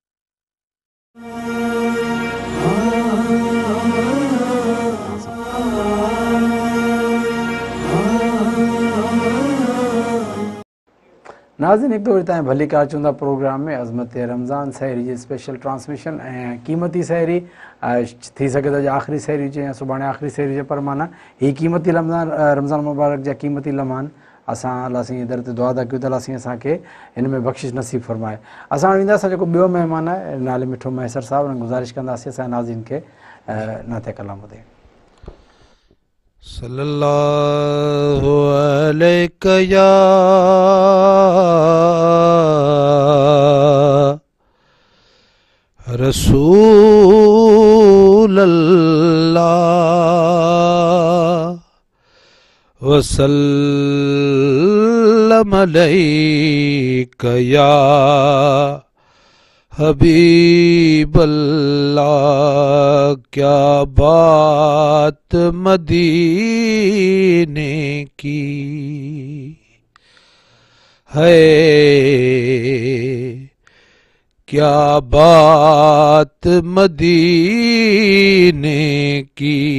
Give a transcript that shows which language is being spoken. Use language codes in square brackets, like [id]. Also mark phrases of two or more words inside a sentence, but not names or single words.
[sd] नाज़रीन, हिकु वरी तव्हां भली कार चवंदा प्रोग्राम में अज़मत रमज़ान सहरी जी [en] special transmission [sd] ऐं क़ीमती सहरी थी सघे थो आख़िरी सहरी हुजे या सुभाणे आख़िरी सहरी हुजे, पर माना हीअ क़ीमती रमज़ान मुबारक जा क़ीमती लम्हान असां अलाह साईं दर ते दुआ था कयूं त अलाह साईं असांखे हिन में बख़्शिश नसीब फ़रमाए। असां हाणे ईंदासीं जेको ॿियो महिमान आहे, नाले मिठो मैसर साहिबु, हुन गुज़ारिश कंदासीं असांजे नाज़रीन खे नाते कलाम ॿुधे। [ar] صلى الله عليك يا رسول الله وسلم عليك يا حبيب الله [ur] کیا بات مدینے کی ہے، کیا بات مدینے کی.